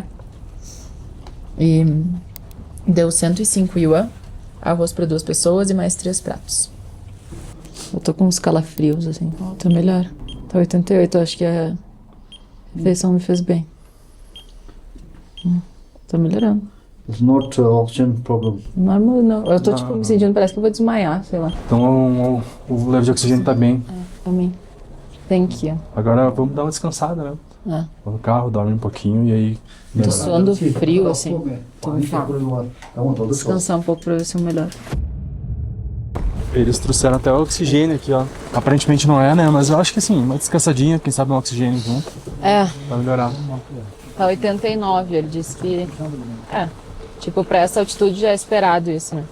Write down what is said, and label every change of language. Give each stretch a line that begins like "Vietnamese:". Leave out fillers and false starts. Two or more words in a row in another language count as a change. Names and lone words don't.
Portuguese: E deu 105 yuan, arroz para 2 pessoas e mais 3 pratos. Eu tô com uns calafrios, assim. Tá melhor. Tá 88, eu acho que a refeição me fez bem. Tô melhorando.
English: It's not oxygen problem.
Portuguese: Normal, não. Eu tô, tipo, me sentindo, parece que eu vou desmaiar, sei lá. Então o level de oxigênio tá bem. Também.
English: Thank you.
Portuguese: Agora vamos dar uma descansada, né? Vou no carro, dorme um pouquinho e aí... Tô suando frio, assim. Tô me
Chinese: 然后走的时候，
Portuguese: descansar um pouco pra ver se eu melhor. Eles trouxeram até o oxigênio aqui, ó. Aparentemente não é, né? Mas eu acho que assim, uma descansadinha, quem sabe um oxigênio junto, É, vai melhorar. tá 89, ele disse que... tipo, pra essa altitude já é esperado isso, né?